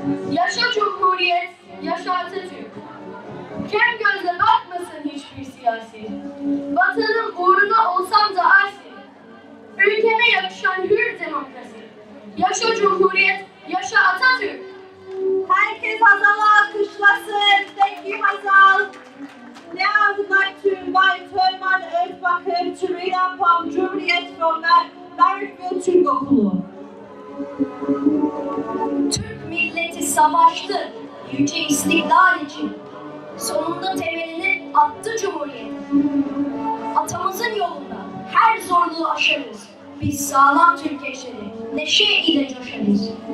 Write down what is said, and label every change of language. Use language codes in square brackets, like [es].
[tr] Yaşa Cumhuriyet, yaşa Atatürk. Kem gözle bakmasın hiçbir siyasi. Vatanın uğruna olsam da asi. Ülkeme yakışan hür demokrasi. Yaşa Cumhuriyet, yaşa Atatürk. Herkes Hazal'ı alkışlasın. [en] Thank you, Hazal. Now I would like to invite Herman Özbakır to read our poem Cumhuriyet from Marrickville Türk Okulu. [tr] Türk milleti savaştı yüce istiklal için. Sonunda temelini attı Cumhuriyet. Atamızın yolunda her zorluğu aşarız. Biz sağlam Türk eşleri, neşe ile coşarız.